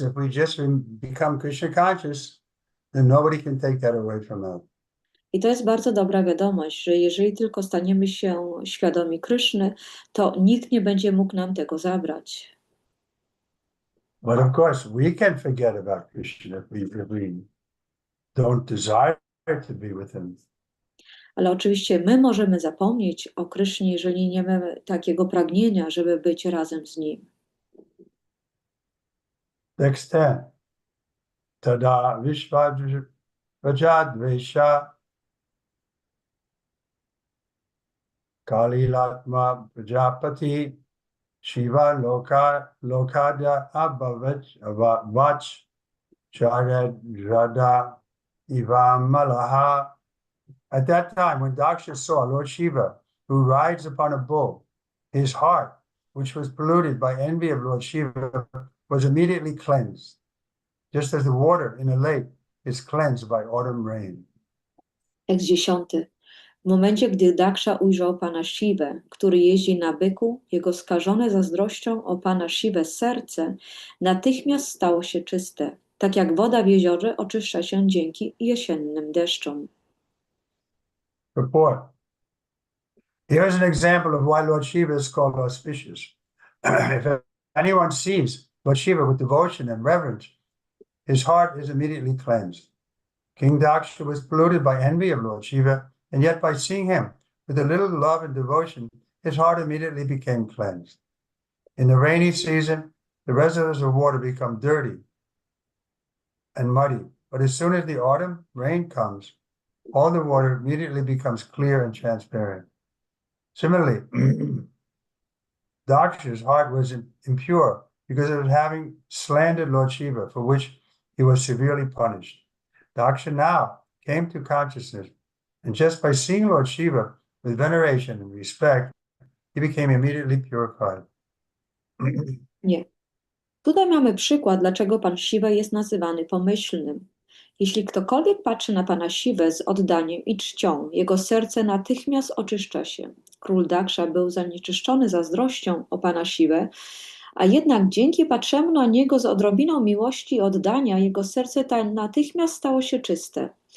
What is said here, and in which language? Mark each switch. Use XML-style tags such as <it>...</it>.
<en>If we just become Krishna conscious, then nobody can take that away from us.</en> <pl>I to jest bardzo dobra wiadomość, że jeżeli tylko staniemy się świadomi Kryszny, to nikt nie będzie mógł nam tego zabrać.</pl> <en>But of course, we can forget about Krishna if we don't desire to be with him.</en> <pl>Ale oczywiście my możemy zapomnieć o Krysznie, jeżeli nie mamy takiego pragnienia, żeby być razem z Nim.</pl> <sa>Tekst 10. Tada vishvajadvesha kalilatma prajapati Shiva lokada abhavach charad rada ivamalaha.</sa> <en>At that time, when Daksha saw Lord Shiva, who rides upon a bull, his heart which was polluted by envy of Lord Shiva, was immediately cleansed, just as the water in a lake is cleansed by autumn rain.</en> <pl>Tekst 10. W momencie, gdy Daksha ujrzał pana Siwę, który jeździ na byku, jego skażone zazdrością o pana Siwę serce natychmiast stało się czyste, tak jak woda w jeziorze oczyszcza się dzięki jesiennym deszczom.</pl> <en>Purport. Here is an example of why Lord Shiva is called auspicious. If anyone sees Lord Shiva with devotion and reverence, his heart is immediately cleansed. King Daksha was polluted by envy of Lord Shiva, and yet by seeing him with a little love and devotion, his heart immediately became cleansed. In the rainy season, the reservoirs of water become dirty and muddy, but as soon as the autumn rain comes, all the water immediately becomes clear and transparent. Similarly, Daksha's heart was impure because of having slandered Lord Shiva, for which he was severely punished. Daksha now came to consciousness, and just by seeing Lord Shiva with veneration and respect, he became immediately purified.</en> <pl>Nie. Tutaj mamy przykład, dlaczego pan Siwa jest nazywany pomyślnym. Jeśli ktokolwiek patrzy na pana Siwę z oddaniem i czcią, jego serce natychmiast oczyszcza się. Król Daksha był zanieczyszczony zazdrością o pana Siwę, a jednak dzięki patrzeniu na niego z odrobiną miłości i oddania, jego serce natychmiast stało się czyste.</pl>